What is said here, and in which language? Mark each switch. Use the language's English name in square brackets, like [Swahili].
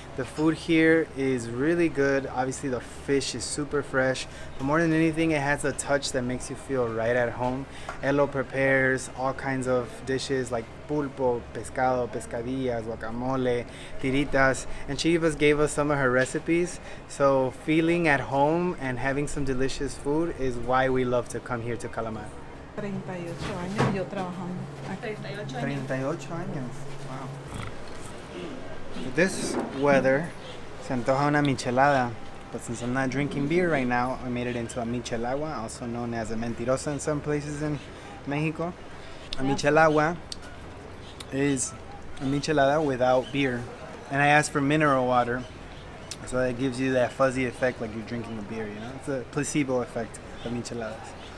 [English] The food here is really good. Obviously the fish is super fresh, but more than anything it has a touch that makes you feel right at home. Elo prepares all kinds of dishes like pulpo, pescado, pescadillas, guacamole, tiritas, and she even gave us some of her recipes. So feeling at home and having some delicious food is why we love to come here to Calamar. [Spanish] 38 años yo trabajando aquí. 38 años. Wow. [English] This weather, [Spanish] se antoja una michelada, [English] but since I'm not drinking beer right now, I made it into a michelagua, also known as a mentirosa in some places in Mexico. A michelagua is a michelada without beer, and I asked for mineral water, so that gives you that fuzzy effect like you're drinking a beer, you know? It's a placebo effect of micheladas.